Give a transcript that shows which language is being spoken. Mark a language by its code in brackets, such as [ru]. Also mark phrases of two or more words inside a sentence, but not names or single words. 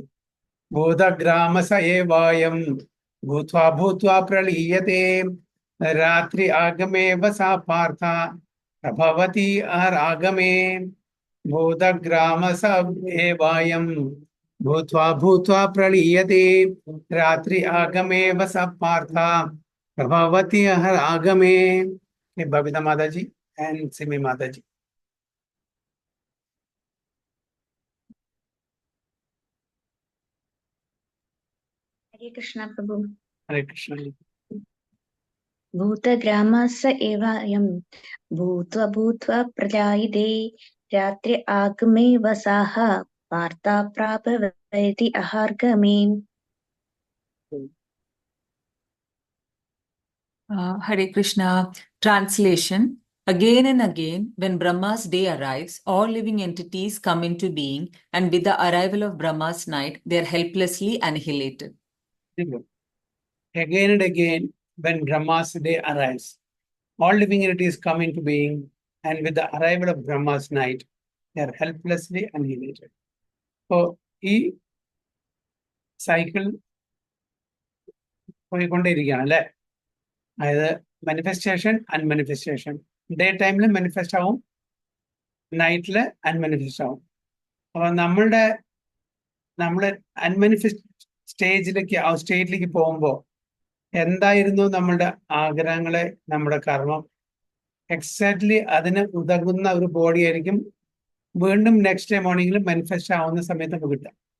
[sa] ഭൂതഗ്രാമസ ഏവായം ഭൂത്വാ ഭൂത്വാ പ്രളീയത്തെ രാത്രി ആഗമേവ സാ പാർത്ഥ പ്രഭവതി ആഗമേ. ഭൂതഗ്രാമസ ഏവായം ഭൂത്വാ ഭൂത്വാ പ്രളീയത്തെ രാത്രി ആഗമേവ സാ പാർത്ഥ പ്രഭവതി ആഗമേ. [ml] ബബിത മാതാജി ആൻഡ് സിമി മാതാജി. [hi] हरे कृष्णा प्रभु। हरे कृष्ण. [sa] भूतग्रामस एवायं भूत्वा भूत्वा प्रजायते रात्रि आगमे वसाः वार्ता प्रापवति अहार्गमे। [en] Hare Krishna. Translation. Again and again, when Brahma's day arrives, all living entities come into being, and with the arrival of Brahma's night, they are helplessly annihilated. Again and again, when Brahma's day arrives, all living entities come into being, and with the arrival of Brahma's night, they are helplessly annihilated. So, [ml] ഈ സൈക്കിൾ പോയിക്കൊണ്ടേയിരിക്കുകയാണ് അല്ലേ? അതായത് [en] manifestation, unmanifestation. day time [ml] മാനിഫെസ്റ്റ് ആവും, നൈറ്റിൽ അൺമാനിഫെസ്റ്റ് ആവും. അപ്പൊ നമ്മൾ [en] unmanifest state [ml] പോകുമ്പോൾ എന്തായിരുന്നു നമ്മളുടെ ആഗ്രഹങ്ങളെ, നമ്മുടെ കർമ്മം, എക്സാക്ട്ലി അതിന് ഉതകുന്ന ഒരു ബോഡി ആയിരിക്കും വീണ്ടും [en] next day morning [ml] മാനിഫെസ്റ്റ് ആവുന്ന സമയത്ത് നമുക്ക് കിട്ടുക.